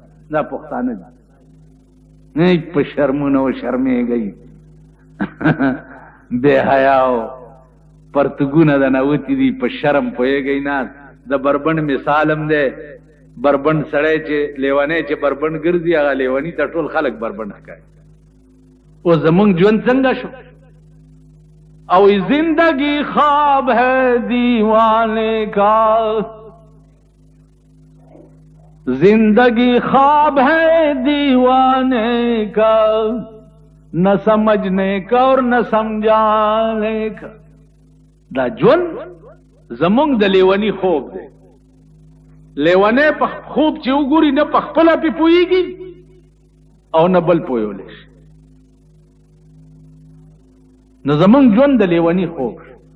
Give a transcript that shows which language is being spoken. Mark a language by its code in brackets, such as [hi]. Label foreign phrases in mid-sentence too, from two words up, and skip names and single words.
[ps] دا پښتانه دي په شرمونه و شرمېږئ بې حیاو پرتګونه د نوتي دي په شرم پوهېږئ نه. د بربنډ مثال هم دی بربنډ سړی چې لیونی چې بربنډ ګرځي هغه لیوني ته ټول خلک بربنډ ښکاري. او زمونږ ژوند څنګه شو او [ur] زندگی خواب ہے دیوانے کا زندگی خواب ہے دیوانے کا نہ سمجھنے کا اور نہ سمجھانے کا. [ps] دا ژوند زمونږ د لیونی خوب دی. لیونی په خوب چې وګوري نه په خپله پې پوهېږي او نه بل پوهولی شي. نو زمونږ ژوند د لیونی خوب شو.